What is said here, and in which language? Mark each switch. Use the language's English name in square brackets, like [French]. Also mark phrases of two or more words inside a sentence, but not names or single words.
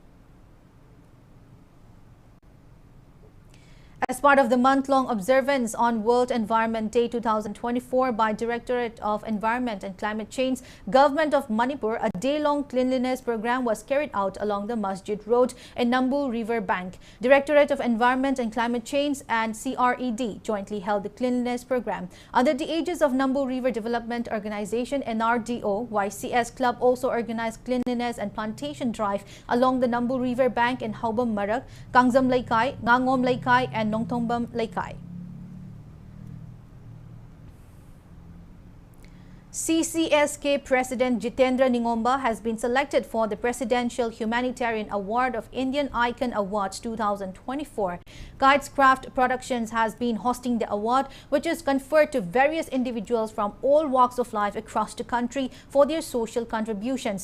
[English] As part of the month-long observance on World Environment Day 2024 by Directorate of Environment and Climate Change, Government of Manipur, a day-long cleanliness program was carried out along the Masjid Road in Nambu River Bank. Directorate of Environment and Climate Change and CRED jointly held the cleanliness program. Under the aegis of Nambu River Development Organization, NRDO, YCS Club also organized cleanliness and plantation drive along the Nambu River Bank in Haubam Marak, Kangzam Laikai, Ngangom Laikai and Nongtongbam Laikai. CCSK President Jitendra Ningomba has been selected for the Presidential Humanitarian Award of Indian Icon Awards 2024. Kitescraft Productions has been hosting the award, which is conferred to various individuals from all walks of life across the country for their social contributions.